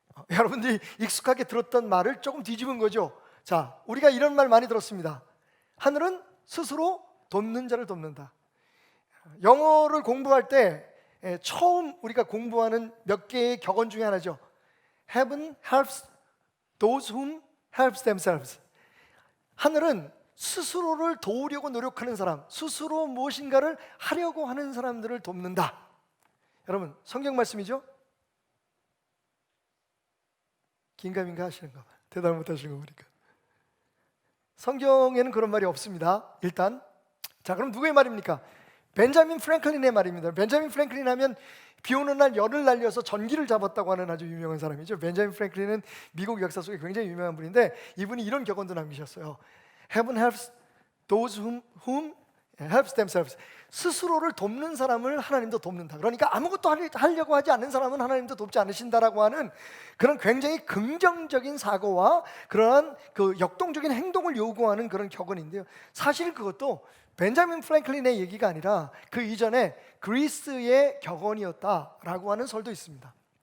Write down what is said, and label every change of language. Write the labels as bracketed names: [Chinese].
[Korean] 여러분들이 익숙하게 들었던 말을 조금 뒤집은 거죠. 자, 우리가 이런 말 많이 들었습니다. 하늘은 스스로 돕는 자를 돕는다. 영어를 공부할 때 처음 우리가 공부하는 몇 개의 격언 중에 하나죠. [English] Heaven helps those whom helps themselves. [Korean] 하늘은 스스로를 도우려고 노력하는 사람, 스스로 무엇인가를 하려고 하는 사람들을 돕는다. 여러분, 성경 말씀이죠? 긴가민가 하시는가 봐요. 대답 못 하시는 거 보니까. 성경에는 그런 말이 없습니다. 일단, 자, 그럼 누구의 말입니까? 벤자민 프랭클린의 말입니다. 벤자민 프랭클린 하면 비 오는 날 열을 날려서 전기를 잡았다고 하는 아주 유명한 사람이죠. 벤자민 프랭클린은 미국 역사 속에 굉장히 유명한 분인데, 이분이 이런 격언도 남기셨어요. [English] Heaven helps those whom helps themselves. [Korean] 스스로를 돕는 사람을 하나님도 돕는다. 그러니까 아무것도 하려고 하지 않는 사람은 하나님도 돕지 않으신다라고 하는 그런 굉장히 긍정적인 사고와 그러한 그 역동적인 행동을 요구하는 그런 격언인데요. 사실 그것도 벤자민 프랭클린의 얘기가 아니라 그 이전에 그리스의 격언이었다라고 하는 설도 있습니다.